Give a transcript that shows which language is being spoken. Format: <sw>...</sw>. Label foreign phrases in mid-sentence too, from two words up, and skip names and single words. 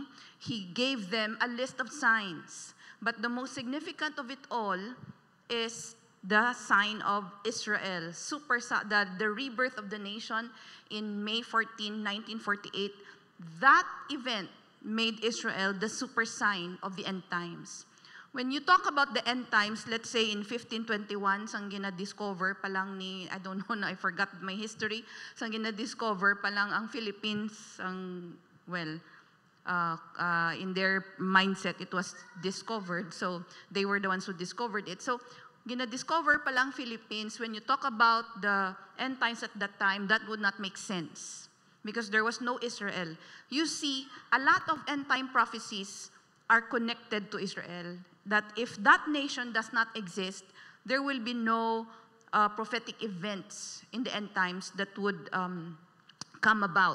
<en>He gave them a list of signs. But the most significant of it all is the sign of Israel, the rebirth of the nation in May 14, 1948. That event made Israel the super sign of the end times. When you talk about the end times, let's say in 1521,</en> <hil>sang gina-discover pa lang</hil> <en>I don't know I forgot my history,</en> <hil>sang gina-discover pa lang ang Philippines,</hil> <en>in their mindset, it was discovered. So they were the ones who discovered it. So</en> <hil>gina-discover pa lang</hil> <en>Philippines, when you talk about the end times at that time, that would not make sense because there was no Israel. You see, a lot of end time prophecies are connected to Israel. That if that nation does not exist, there will be no prophetic events in the end times that would come about.</en>